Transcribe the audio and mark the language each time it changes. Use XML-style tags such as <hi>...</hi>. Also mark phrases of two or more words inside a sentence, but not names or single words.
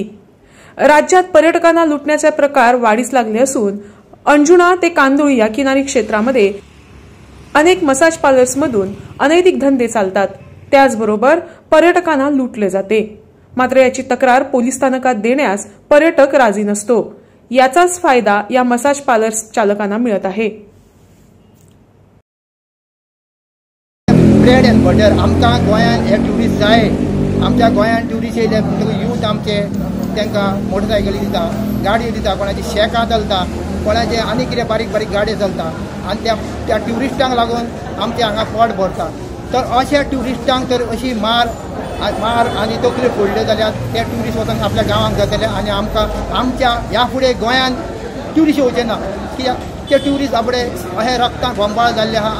<mr>राज्यात पर्यटकांना लुटण्याचे प्रकार वाढीस लागले असून अंजुना ते कांदोळी या किनारी क्षेत्रामध्ये अनेक मसाज पार्लर्समधून अनैतिक धंदे चालतात। त्याचबरोबर पर्यटकांना लुटले जाते। मात्र याची तक्रार पोलीस स्थानकात देण्यास पर्यटक राजी नसतो। याचाच फायदा या मसाज पार्लर चालकांना मिळत आहे।</mr> <en>bread and butter</en> <kok>आमकां गोंयान एक ट्युरिस्ट जाय। आमच्या गोंयान ट्युरिस्ट येयले म्हणटकूच यूथ आमचे तांकां मोटरसायकली दिता, गाडयो दिता, कोणाची शेकां चलता, कोणाचे आनी कितें बारीक बारीक गाडयो चलता आनी त्या ट्युरिस्टांक लागून आमचे हांगा पोट भरता। तर अशा ट्युरिस्टांक तर अशी मार आनी तकल्यो फोडल्यो जाल्यार ते ट्युरिस्ट वचून आपल्या गांवांक जातले आनी आमकां आमच्या ह्या फुडें गोंयान ट्युरिस्ट येवचे ना, कित्याक ते ट्युरिस्ट आपणे अशें रक्ताक गोंबाळ जाल्ले आहा।</kok>